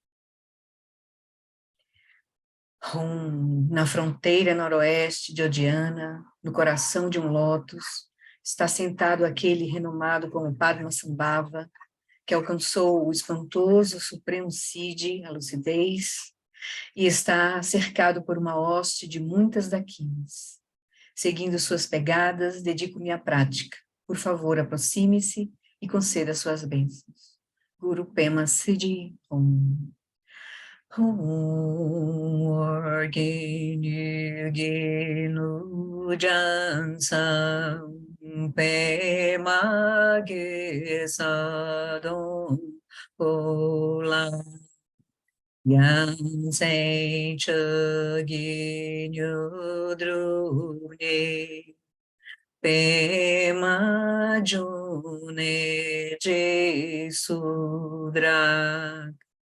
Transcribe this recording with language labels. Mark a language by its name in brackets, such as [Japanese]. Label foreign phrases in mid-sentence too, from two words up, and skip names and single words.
[Portuguese] Na fronteira noroeste de Odiana, no coração de um lótus, está sentado aquele renomado como Padmasambhava, que alcançou o espantoso Supremo Siddhi, a lucidez, e está cercado por uma hoste de muitas daquinas. Seguindo suas pegadas, dedico-me à prática. Por favor, aproxime-se e conceda suas bênçãos. Guru Pema Siddhi Om. Orginu Jansam Pemage Sadon Ola Yansen Chaginu Drune Pema June Jesudra